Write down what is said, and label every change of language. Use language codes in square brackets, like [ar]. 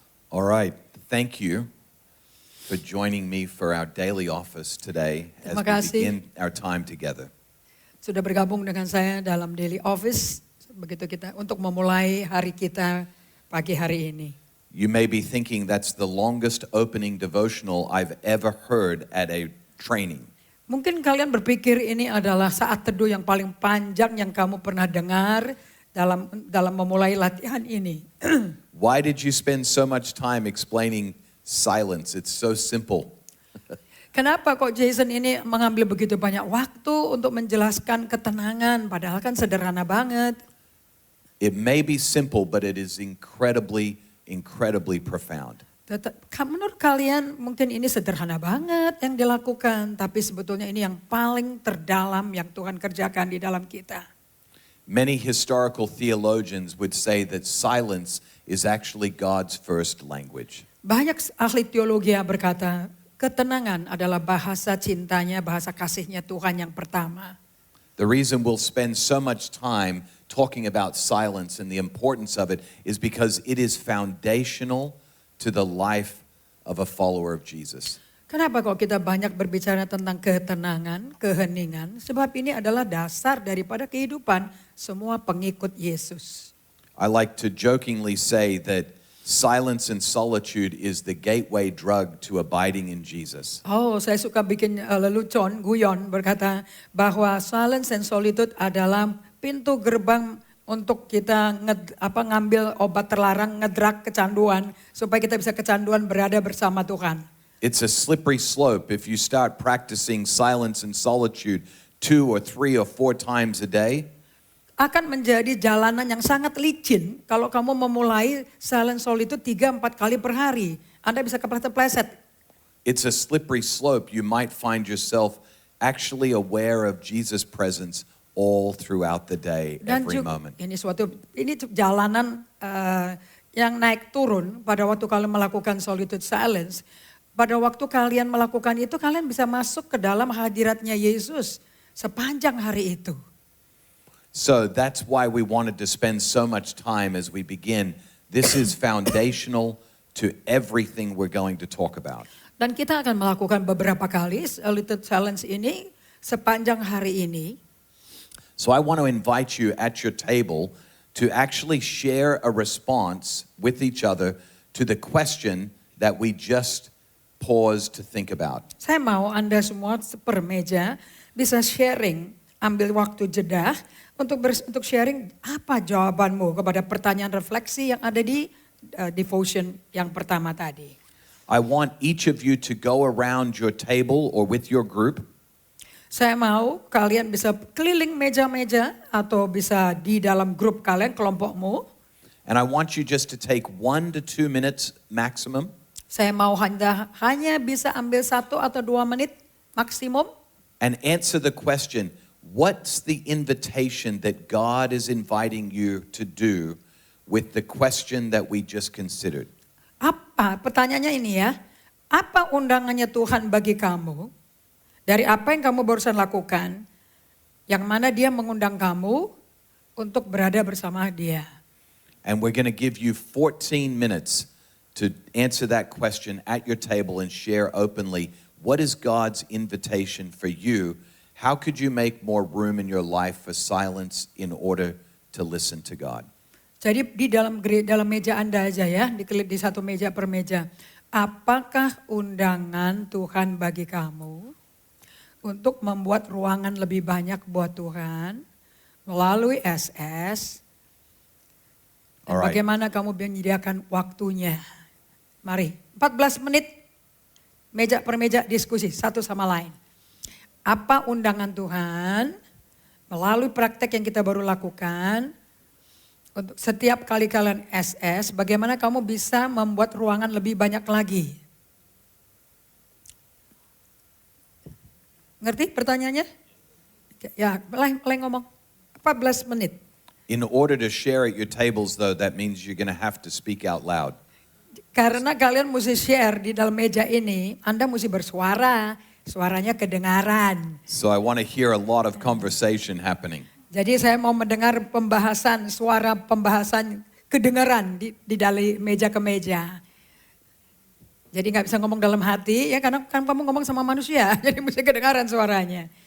[en] All right. Thank you for joining me for our daily office today as [id] Terima [en] we [id] kasih. [en] begin our time together. [id] Sudah bergabung dengan saya dalam daily office begitu kita untuk memulai hari kita pagi hari ini. [en] You may be thinking that's the longest opening devotional I've ever heard at a training. [id] Mungkin kalian berpikir ini adalah saat teduh yang paling panjang yang kamu pernah dengar dalam memulai latihan ini. [en] Why did you spend so much time explaining silence? It's so simple. [id] Kenapa kok Jason ini mengambil begitu banyak waktu untuk menjelaskan ketenangan padahal kan sederhana banget. [en] It may be simple, but it is incredibly profound. [id] Menurut kalian mungkin ini sederhana banget yang dilakukan, tapi sebetulnya ini yang paling terdalam yang Tuhan kerjakan di dalam kita. [en] Many historical theologians would say that silence is actually God's first language. [id] Banyak ahli teologi yang berkata, ketenangan adalah bahasa cintanya, bahasa kasihnya Tuhan yang pertama. [en] The reason we'll spend so much time talking about silence and the importance of it is because it is foundational to the life of a follower of Jesus. [id] Kenapa kok kita banyak berbicara tentang ketenangan, keheningan? Sebab ini adalah dasar daripada kehidupan semua pengikut Yesus. [en] I like to jokingly say that silence and solitude is the gateway drug to abiding in Jesus. [id] Oh, saya suka bikin lelucon, guyon berkata bahwa [en] silence and solitude [id] adalah pintu gerbang untuk kita ngambil obat terlarang, ngedrak kecanduan supaya kita bisa kecanduan berada bersama Tuhan. [en] It's a slippery slope if you start practicing silence and solitude 2 or 3 or 4 times a day. [id] Akan menjadi jalanan yang sangat licin kalau kamu memulai silent solitude 3-4 kali per hari. Anda bisa kepleset-pleset. [en] It's a slippery slope. You might find yourself actually aware of Jesus' presence all throughout the day, [id] Dan [en] every [id] juga, [en] moment. [id] ini jalanan yang naik turun pada waktu kalian melakukan solitude silence. Pada waktu kalian melakukan itu, kalian bisa masuk ke dalam hadiratnya Yesus sepanjang hari itu. [en] So that's why we wanted to spend so much time as we begin. This is foundational to everything we're going to talk about. [id] Dan kita akan melakukan beberapa kali solitude silence ini sepanjang hari ini. [en] So I want to invite you at your table to actually share a response with each other to the question that we just paused to think about. [id] Saya mau Anda semua sepermeja bisa sharing, ambil waktu jeda untuk sharing apa jawabanmu kepada pertanyaan refleksi yang ada di devotion yang pertama tadi. [en] I want each of you to go around your table or with your group. [id] Saya mau kalian bisa keliling meja-meja atau bisa di dalam grup kalian, kelompokmu. [en] And I want you just to take 1 to 2 minutes maximum. [id] Saya mau hanya bisa ambil 1 atau 2 menit maksimum. [en] And answer the question, what's the invitation that God is inviting you to do with the question that we just considered? [id] Pertanyaannya ini ya, apa undangannya Tuhan bagi kamu? Dari apa yang kamu barusan lakukan, yang mana dia mengundang kamu untuk berada bersama dia. [en] And we're going to give you 14 minutes to answer that question at your table and share openly, what is God's invitation for you? How could you make more room in your life for silence in order to listen to God? [id] Jadi di dalam meja Anda aja ya, di satu meja per meja. Apakah undangan Tuhan bagi kamu untuk membuat ruangan lebih banyak buat Tuhan melalui SS? Dan [en] Alright. [id] bagaimana kamu menyediakan waktunya? Mari, 14 menit meja per meja diskusi satu sama lain. Apa undangan Tuhan melalui praktek yang kita baru lakukan untuk setiap kali kalian SS, bagaimana kamu bisa membuat ruangan lebih banyak lagi? Ngerti pertanyaannya? Ya, mulai ngomong. 14 menit. [en] In order to share at your tables, though, that means you're going to have to speak out loud. [id] Karena kalian mesti share di dalam meja ini, Anda mesti bersuara, suaranya kedengaran. [en] So I want to hear a lot of conversation happening. [id] Jadi saya mau mendengar suara pembahasan kedengaran di dari meja ke meja. Jadi nggak bisa ngomong dalam hati ya karena kan kamu ngomong sama manusia, jadi mesti kedengaran suaranya.